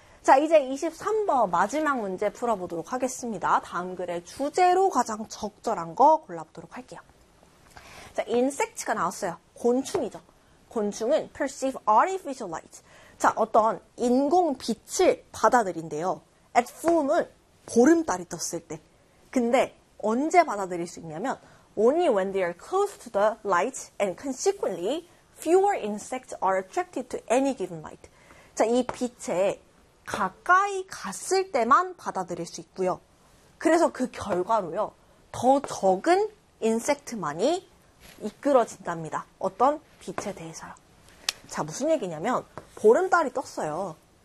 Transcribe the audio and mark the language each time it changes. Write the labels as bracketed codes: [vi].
[ko] 자, 이제 23번 마지막 문제 풀어보도록 하겠습니다. 다음 글의 주제로 가장 적절한 거 골라보도록 할게요. 자, insect가 나왔어요. 곤충이죠. 곤충은 [en] perceive artificial light. [ko] 자, 어떤 인공 빛을 받아들인대요. [en] At full moon, [ko] 보름달이 떴을 때. 근데 언제 받아들일 수 있냐면 [en] only when they are close to the light and consequently fewer insects are attracted to any given light. [ko] 자, 이 빛에 가까이 갔을 때만 받아들일 수 있고요. 그래서 그 결과로요. 더 적은 인섹트만이 이끌어진답니다. 어떤 빛에 대해서요. 자, 무슨 얘기냐면 보름달이 떴어요.